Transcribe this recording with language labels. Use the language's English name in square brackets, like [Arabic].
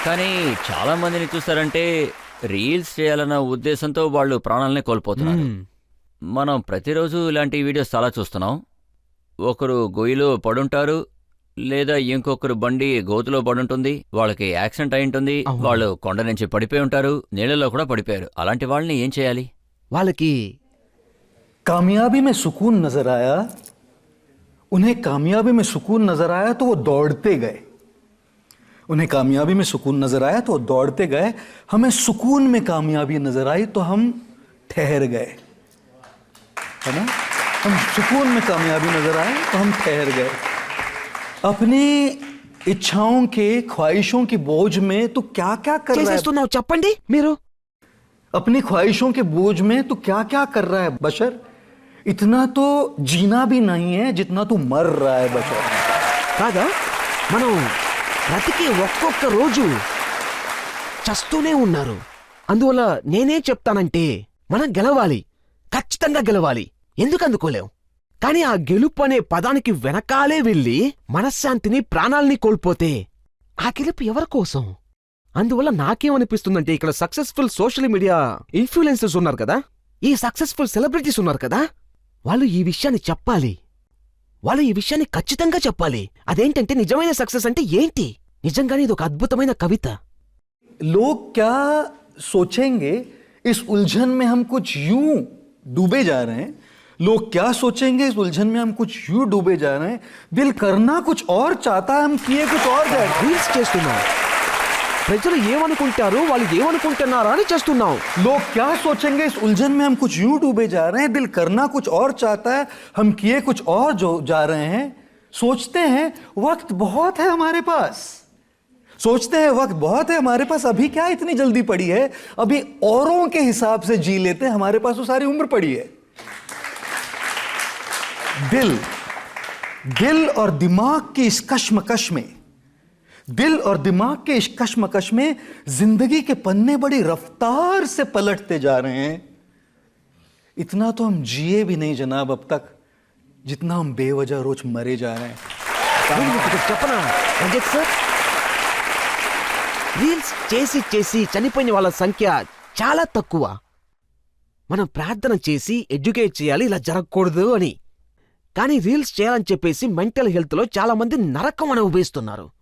[Telugu] కానీ చాలా మందిని చూస్తారంటే రీల్స్ చేయాలన్న ఉద్దేశంతో వాళ్ళు ప్రాణాలనే కోల్పోతున్నారు. మనం ప్రతిరోజు ఇలాంటి వీడియోస్ చాలా చూస్తున్నాం. ఒకరు గొయ్యిలో పడుంటారు, లేదా ఇంకొకరు బండి గోతులో పడుంటుంది, వాళ్ళకి యాక్సిడెంట్ అయి ఉంటుంది, వాళ్ళు కొండ నుంచి పడిపోయి ఉంటారు, నీళ్ళలో కూడా పడిపోయారు. అలాంటి వాళ్ళని ఏం చేయాలి? వాళ్ళకి [Hindi] कामयाबी में सुकून नजर आया, उन्हें कामयाबी में सुकून नजर आया तो वो दौड़ते गए. उन्हें कामयाबी में सुकून नजर आया तो वो दौड़ते गए. हमें सुकून में कामयाबी नजर आई तो हम ठहर गए, है ना? हम सुकून में कामयाबी नजर आए तो हम ठहर गए. अपनी इच्छाओं के ख्वाहिशों की बोझ में तू क्या क्या कर रहा है? [Telugu] చేసేస్తున్నావు చెప్పండి మీరు. [Hindi] अपनी ख्वाहिशों के बोझ में तू क्या क्या कर रहा है बशर? इतना तो जीना भी नहीं है जितना तू मर रहा है बशर. [Telugu] కాదా? మనం బ్రతికి ఒక్కొక్క రోజు చస్తూనే ఉన్నారు. అందువల్ల నేనే చెప్తానంటే మనం గెలవాలి, ఖచ్చితంగా గెలవాలి. ఎందుకు అందుకోలేం? కానీ ఆ గెలుపు అనే పదానికి వెనకాలే వెళ్ళి మనశ్శాంతిని, ప్రాణాల్ని కోల్పోతే ఆ గెలుపు ఎవరి కోసం? అందువల్ల నాకేమనిపిస్తుందంటే, ఇక్కడ సక్సెస్ఫుల్ సోషల్ మీడియా ఇన్ఫ్లుయెన్సర్స్ ఉన్నారు కదా, ఈ సక్సెస్ఫుల్ సెలబ్రిటీస్ ఉన్నారు కదా, వాళ్ళు ఈ విషయాన్ని చెప్పాలి. వాళ్ళు ఈ విషయాన్ని ఖచ్చితంగా చెప్పాలి. అదేంటంటే నిజమైన సక్సెస్ అంటే ఏంటి? నిజంగానే ఇది ఒక అద్భుతమైన కవిత. [Hindi] लोग क्या सोचेंगे इस उलझन में हम कुछ यूं डूबे जा रहे हैं. लोग क्या सोचेंगे इस उलझन में हम कुछ यूं डूबे जा रहे हैं. दिल करना कुछ और चाहता है, हम किए कुछ और जा रहे हैं. [Telugu] రీల్స్ చేస్తున్నాం, ప్రజలు ఏమనుకుంటారు, వాళ్ళు ఏమనుకుంటున్నారా అని చేస్తున్నాం. [Hindi] लोग क्या सोचेंगे इस उलझन में हम कुछ यूं डूबे जा रहे हैं. दिल करना कुछ और चाहता है, हम किए कुछ और जो जा रहे हैं. सोचते हैं वक्त बहुत है हमारे पास, सोचते हैं वक्त बहुत है हमारे पास, अभी क्या इतनी जल्दी पड़ी है, अभी औरों के हिसाब से जी लेते हैं, हमारे पास तो सारी उम्र पड़ी है। दिल और दिमाग की इस कश्मकश में, दिल और दिमाग के इस कश्मकश में जिंदगी के पन्ने बड़ी रफ्तार से पलटते जा रहे हैं। इतना तो हम जिए भी नहीं जनाब अब तक, जितना हम बेवजह रोज मरे जा रहे हैं। [Telugu] చెప్పనా రంజిత్ సార్, రీల్స్ చేసి చేసి చనిపోయిన వాళ్ళ సంఖ్య చాలా తక్కువ. మనం ప్రార్థన చేసి ఎడ్యుకేట్ చేయాలి ఇలా జరగకూడదు అని, కానీ రీల్స్ చేయాలని చెప్పేసి మెంటల్ హెల్త్ లో చాలా మంది నరకం అనుభవిస్తున్నారు.